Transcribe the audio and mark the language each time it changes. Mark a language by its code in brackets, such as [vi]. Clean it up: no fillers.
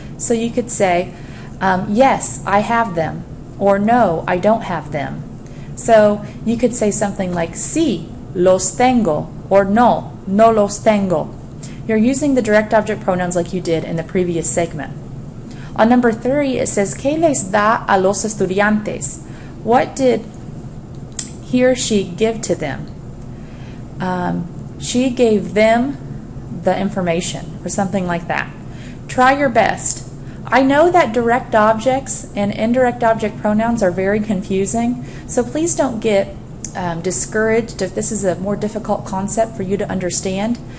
[en] So you could say, yes, I have them, or no, I don't have them. So you could say something like, [es] sí, los tengo, [en] or [es] no, no los tengo. [en] You're using the direct object pronouns like you did in the previous segment. On number 3, it says, [es] ¿Qué les da a los estudiantes? [en] What did he or she give to them? She gave them the information, or something like that. Try your best. I know that direct objects and indirect object pronouns are very confusing, so please don't get discouraged if this is a more difficult concept for you to understand.